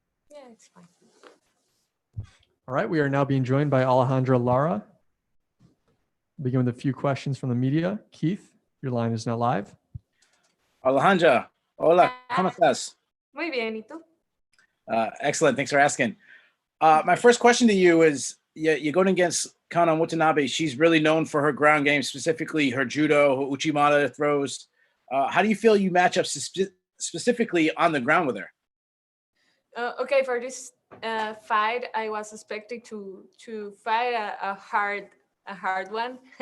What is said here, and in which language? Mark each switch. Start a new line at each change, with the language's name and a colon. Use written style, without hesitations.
English: Yeah, it's fine. All right, we are now being joined by Alejandra Lara. Begin with a few questions from the media. Keith, your line is now live.
Spanish: Alejandra, hola, ¿cómo estás? Muy bien, ¿y tú?
English: Excellent. Thanks for asking. My first question to you is, you're going against Kana Watanabe. She's really known for her ground game, specifically her judo, her uchimata throws. How do you feel you match up specifically on the ground with her? Okay, for this fight, I was expecting to fight a hard one.